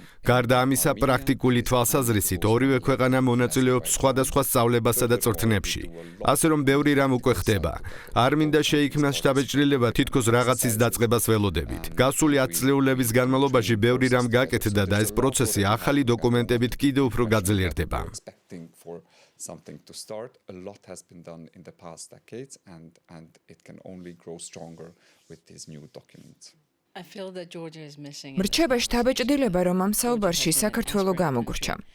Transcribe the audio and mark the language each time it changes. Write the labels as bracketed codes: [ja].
[ka] გარდა ამისა, პრაქტიკული თვალსაზრისით ორივე ქვეყანა მონაწილეობს სხვადასხვა სწავლებასა და წვრთნებში. ასე რომ ბევრი რამ უკვე ხდება. არ მინდა შეიქმნას შთაბეჭდილება თითქოს რაღაცის დაწყებას ველოდებით. გასული 10 წლეულების განმავლობაში ბევრი რამ გაკეთდა და ეს პროცესი ახალი დოკუმენტებით კიდევ უფრო გაძლიერდება. [en] think for something to start. A lot has been done in the past decades, and it can only grow stronger with these new documents. I feel that Georgia is missing. [ka] მრჩევაში დაბეჭდილება, რომ ამ საუბარში საქართველო გამოგვრჩა.